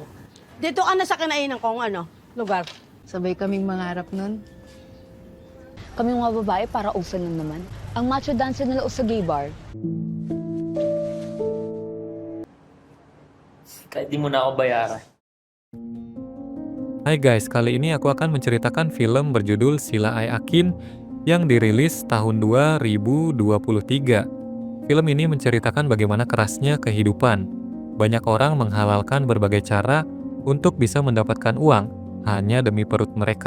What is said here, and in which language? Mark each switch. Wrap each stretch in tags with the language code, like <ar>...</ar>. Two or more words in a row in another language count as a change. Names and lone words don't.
<tl>Dito ka na sa kinainan kong lugar. Sabay kaming mangarap nun. Kami mga babae para open lang naman. Ang</tl> <en>macho dancer</en> <tl>nila o sa</tl> <en>gay bar.</en> <tl>Kahit di mo na ako bayaran.</tl> <id>Hai guys, kali ini aku akan menceritakan film berjudul Sila Ai Akin yang dirilis tahun 2023. Film ini menceritakan bagaimana kerasnya kehidupan. Banyak orang menghalalkan berbagai cara untuk bisa mendapatkan uang hanya demi perut mereka.</id>